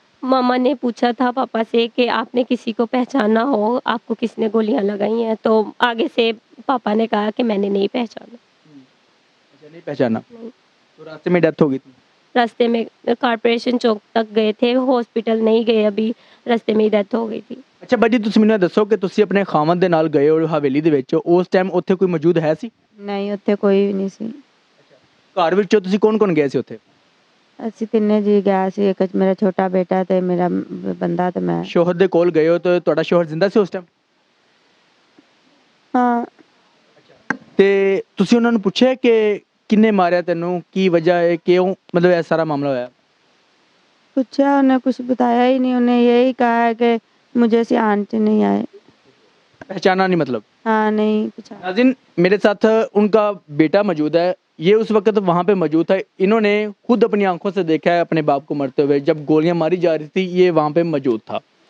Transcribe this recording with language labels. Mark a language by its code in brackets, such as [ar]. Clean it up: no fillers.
[hi] मामा ने पूछा था पापा से कि आपने किसी को पहचाना हो, आपको किसने गोलियां लगाई हैं? तो आगे से पापा ने कहा कि मैंने नहीं पहचाना। अच्छा, नहीं पहचाना। नहीं। तो रास्ते में डेथ हो गई थी? रास्ते में कारपोरेशन चौक तक गए थे, हॉस्पिटल नहीं गए अभी, रास्ते में ही डेथ हो गई थी। [pa] अच्छा बाजी, ਤੁਸੀਂ ਮੈਨੂੰ ਦੱਸੋ ਕਿ ਤੁਸੀਂ ਆਪਣੇ ਖਾਵੰਦ ਦੇ ਨਾਲ ਗਏ ਹੋ ਹਵੇਲੀ ਦੇ ਵਿੱਚ, ਉਸ ਟਾਈਮ ਉੱਥੇ ਕੋਈ ਮੌਜੂਦ ਹੈ ਸੀ? ਨਹੀਂ, ਉੱਥੇ ਕੋਈ ਵੀ ਨਹੀਂ ਸੀ। ਘਰ ਵਿੱਚੋਂ ਤੁਸੀਂ ਕੌਣ-ਕੌਣ ਗਏ ਸੀ ਉੱਥੇ? ਅਸੀਂ ਤਿੰਨੇ ਜੀ ਗਏ ਸੀ, ਇੱਕ ਮੇਰਾ ਛੋਟਾ ਬੇਟਾ ਤੇ ਮੇਰਾ ਬੰਦਾ ਤੇ ਮੈਂ। ਸ਼ੋਹਰ ਦੇ ਕੋਲ ਗਏ ਹੋ ਤੇ ਤੁਹਾਡਾ ਸ਼ੋਹਰ ਜ਼ਿੰਦਾ ਸੀ ਉਸ ਟਾਈਮ? ਹਾਂ। ਤੇ ਤੁਸੀਂ ਉਹਨਾਂ ਨੂੰ ਪੁੱਛਿਆ ਕਿ ਕਿੰਨੇ ਮਾਰਿਆ ਤੈਨੂੰ, ਕੀ ਵਜ੍ਹਾ ਹੈ, ਕਿਉਂ ਮਤਲਬ ਇਹ ਸਾਰਾ ਮਾਮਲਾ ਹੋਇਆ? [hi] पूछा, उन्हें कुछ बताया ही नहीं, उन्हें यही कहा है कि मुझे सियान से नहीं आए। पहचाना नहीं मतलब? हाँ, नहीं पूछा। नाज़रीन, मेरे साथ उनका बेटा मौजूद है, ये उस वक्त वहाँ पे मौजूद था। इन्होंने खुद अपनी आंखों से देखा है अपने बाप को मरते हुए, जब गोलियां मारी जा रही थी ये वहाँ पे मौजूद था।